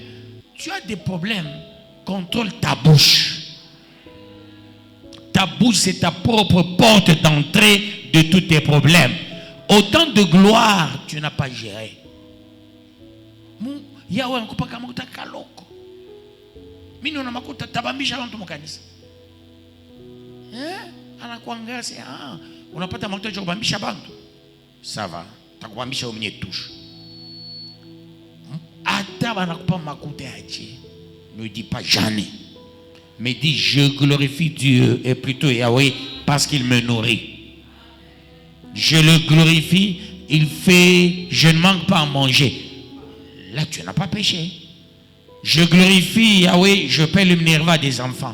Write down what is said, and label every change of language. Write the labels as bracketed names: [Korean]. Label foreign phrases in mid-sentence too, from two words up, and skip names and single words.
[French] Tu as des problèmes, contrôle ta bouche. Ta bouche, c'est ta propre porte d'entrée de tous tes problèmes. Autant de gloire, tu n'as pas géré. Yahweh, on ne peut pas kaloko. [Swahili] Mino na makuta tabambisha bantu mukanisa. Anakuangalia sasa, unapata makuta ya kubambisha bantu. [French] Ça va, [Swahili] takubambisha umenye touche. Ata banakupa makuta yaje. [French] Ne dis pas jamais. Mais dis je glorifie Dieu et plutôt Yahweh parce qu'il me nourrit. Je le glorifie, il fait, je ne manque pas à manger. Là, tu n'as pas péché. Je glorifie Yahweh, je paie le minerva des enfants.